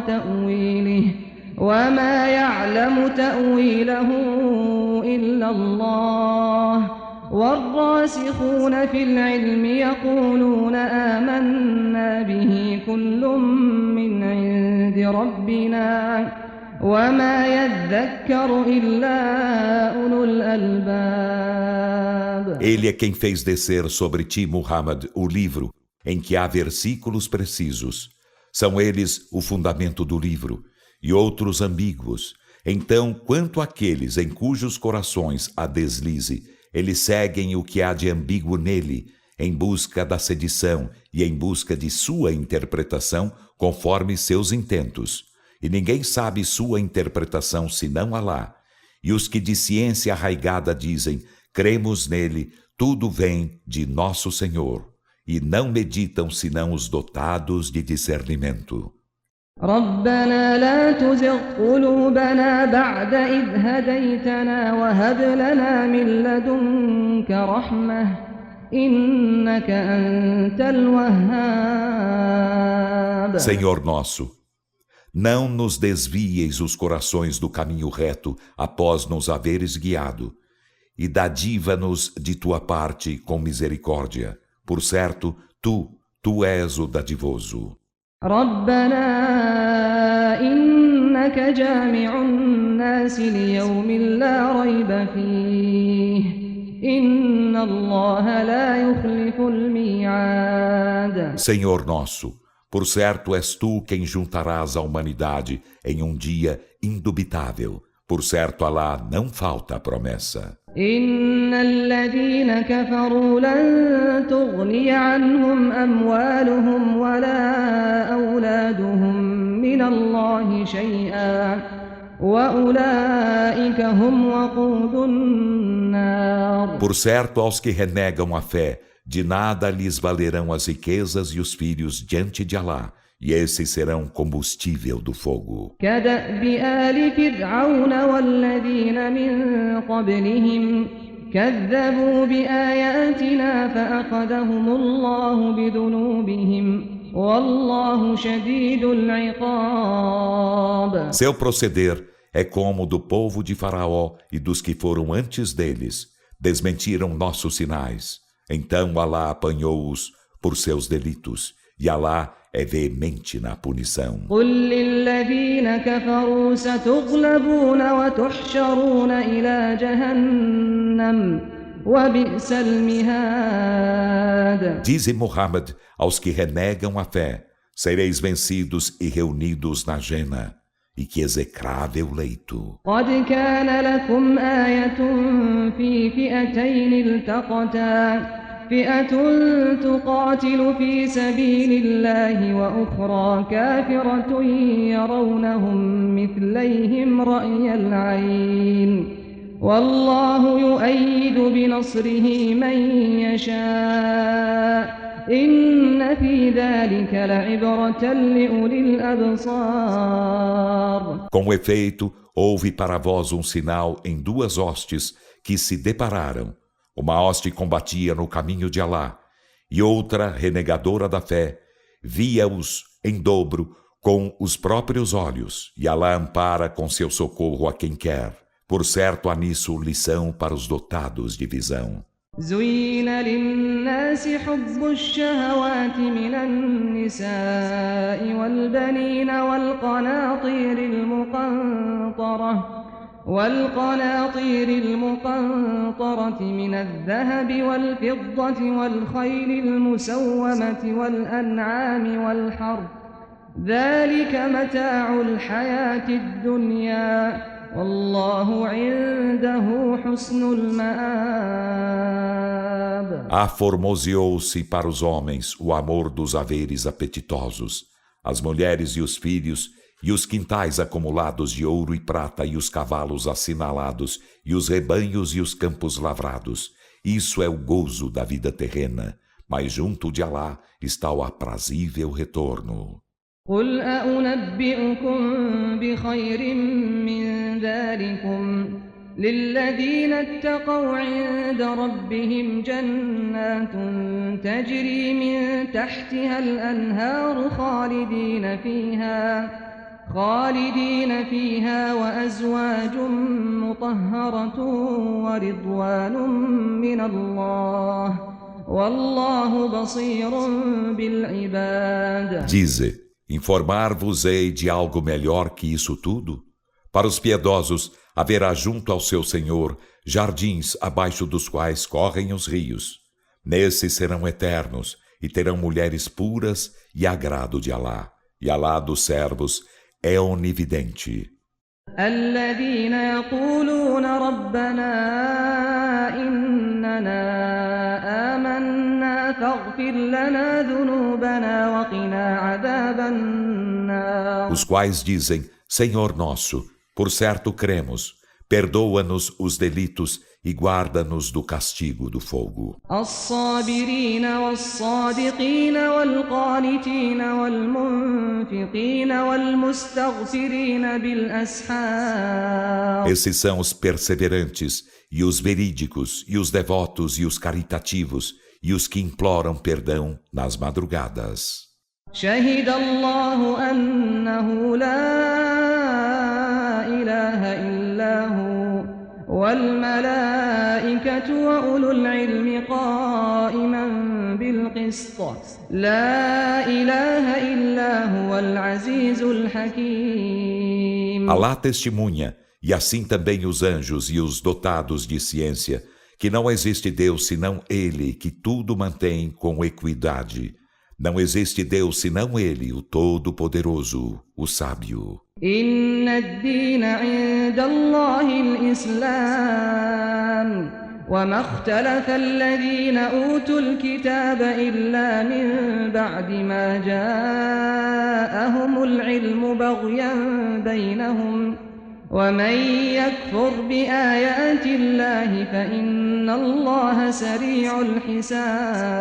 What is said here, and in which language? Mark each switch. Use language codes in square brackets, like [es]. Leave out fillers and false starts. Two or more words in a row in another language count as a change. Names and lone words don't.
[ar] تأويله وما يعلم تأويله إلا الله والراسخون في العلم يقولون آمنا به كل من عند ربنا وما يذكر إلا أولو الألباب. [pt] Ele é quem fez descer sobre ti, Muhammad, o livro, em que há versículos precisos. São eles o fundamento do livro, e outros ambíguos. Então, quanto àqueles em cujos corações há deslize, eles seguem o que há de ambíguo nele, em busca da sedição e em busca de sua interpretação conforme seus intentos. E ninguém sabe sua interpretação senão Alá. E os que de ciência arraigada dizem, cremos nele, tudo vem de nosso Senhor. E não meditam senão os dotados de discernimento. [ar] ربنا لا تزغ قلوبنا بعد إذ هديتنا وهب لنا من لدنك رحمة إنك أنت الوهاب. [pt] Senhor nosso, não nos desvieis os corações do caminho reto após nos haveres guiado, e dadiva-nos de tua parte com misericórdia. Por certo, tu és o dadivoso. [ar] ربنا إنك جامع الناس ليوم لا ريب فيه إن الله لا يخلف الميعاد. [pt] Senhor nosso, por certo és tu quem juntarás a humanidade em um dia indubitável. Por certo, Alá não falta a promessa. [ar] إن الذين كفروا لن تغني عنهم أموالهم ولا أولادهم من الله شيئا وأولئك هم وقود النار. [pt] Por certo, aos que renegam a fé, de nada lhes valerão as riquezas e os filhos diante de Alá, e esses serão combustível do fogo. [ar] كدأب آل فرعون والذين من قبلهم كذبوا بآياتنا فأخذهم الله بذنوبهم والله شديد العقاب. [pt] Seu proceder é como o do povo de Faraó e dos que foram antes deles. Desmentiram nossos sinais. Então Alá apanhou-os por seus delitos, e Alá é veemente na punição. [ar] قل للذين كفروا ستغلبون وتحشرون إلى جهنم وبئس المهاد. [pt] Dize Muhammad aos que renegam a fé, sereis vencidos e reunidos na Jena, e que execrável leito. [ar] قد كان لكم آية في فئتين التقتا فئة تقاتل في سبيل الله وأخرى كافرة يرونهم مثليهم رأي العين والله يؤيد بنصره من يشاء إن في ذلك لعبرة لأولي الأبصار. [pt] Com efeito, houve para vós um sinal em duas hostes que se depararam. Uma hoste combatia no caminho de Alá, e outra, renegadora da fé, via-os em dobro com os próprios olhos, e Alá ampara com seu socorro a quem quer. Por certo, há nisso lição para os dotados de visão. [ar] زين للناس حب الشهوات من النساء والبنين والقناطير المقنطرة من الذهب والفضة والخيل المسومة والأنعام والحرث ذلك متاع الحياة الدنيا والله عنده حسن المآب. [pt] Aformoseou-se para os homens o amor dos haveres apetitosos, as mulheres e os filhos, e os quintais acumulados de ouro e prata, e os cavalos assinalados, e os rebanhos e os campos lavrados. Isso é o gozo da vida terrena, mas junto de Alá está o aprazível retorno. [ar] قل أنبئكم بخير من ذلكم للذين اتقوا عند ربهم جنات تجري من تحتها الأنهار خالدين فيها وأزواج مطهرة ورضوان من الله والله بصير بالعباد. [pt] Dize, informar-vos-ei de algo melhor que isso tudo? Para os piedosos haverá junto ao seu Senhor jardins abaixo dos quais correm os rios. Nesses serão eternos e terão mulheres puras e agrado de Alá. E Alá dos servos é onividente. [ar] الذين يقولون ربنا إننا آمنا فاغفر لنا ذنوبنا وقنا عذاب النار. [pt] Os quais dizem, Senhor nosso, por certo cremos, perdoa-nos os delitos e guarda-nos do castigo do fogo. [ar] الصابرين والصادقين والقانتين والمنفقين والمستغفرين بالأسحار. [pt] Esses são os perseverantes, e os verídicos, e os devotos, e os caritativos, e os que imploram perdão nas madrugadas. [ar] شهد الله أنه لا إله إلا هو والملائكة وأولو العلم قائما بالقسط لا إله إلا هو العزيز الحكيم. [pt] Alá testemunha, e assim também os anjos e os dotados de ciência, que não existe Deus senão Ele, que tudo mantém com equidade. Não existe Deus senão Ele, o Todo-Poderoso, o Sábio. [ar] إن الدين عند الله الإسلام وما اختلف الذين أوتوا الكتاب إلا من بعد ما جاءهم العلم بغيا بينهم ومن يكفر بآيات الله فإن الله سريع الحساب.